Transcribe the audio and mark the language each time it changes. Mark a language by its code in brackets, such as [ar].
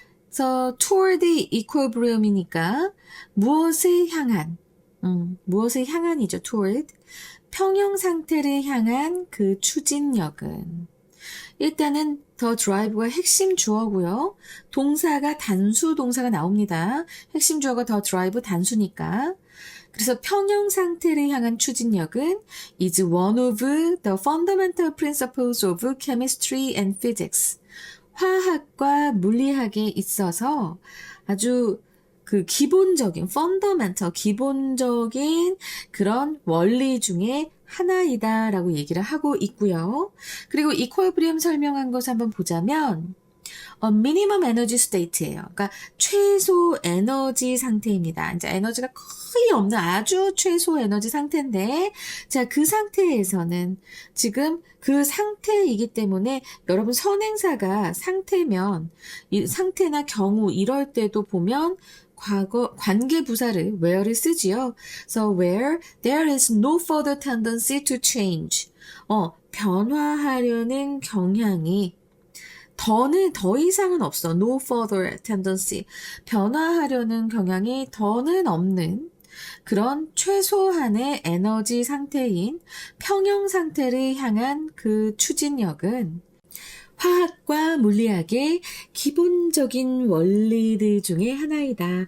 [ko] 그래서 toward equilibrium이니까 무엇을 향한, 무엇을 향한이죠. toward. 평형 상태를 향한 그 추진력은. 일단은 the drive가 핵심 주어고요. 동사가 단수 동사가 나옵니다. 핵심 주어가 the drive 단수니까. 그래서 평형 상태를 향한 추진력은 [en] is one of the fundamental principles of chemistry and physics. [ko] 화학과 물리학에 있어서 아주 그 기본적인 fundamental, 기본적인 그런 원리 중에 하나이다라고 얘기를 하고 있고요. 그리고 equilibrium 설명한 것을 한번 보자면 minimum energy state예요. 그러니까 최소 에너지 상태입니다. 이제 에너지가 거의 없는 아주 최소 에너지 상태인데, 자, 그 상태에서는 지금 그 상태이기 때문에 여러분 선행사가 상태면 이 상태나 경우 이럴 때도 보면 과거 관계부사를 where를 쓰지요. [en] So where there is no further tendency to change. [ko] 변화하려는 경향이 더 이상은 없어. [en] No further tendency. [ko] 변화하려는 경향이 더는 없는 그런 최소한의 에너지 상태인 평형 상태를 향한 그 추진력은 화학과 물리학의 기본적인 원리들 중에 하나이다.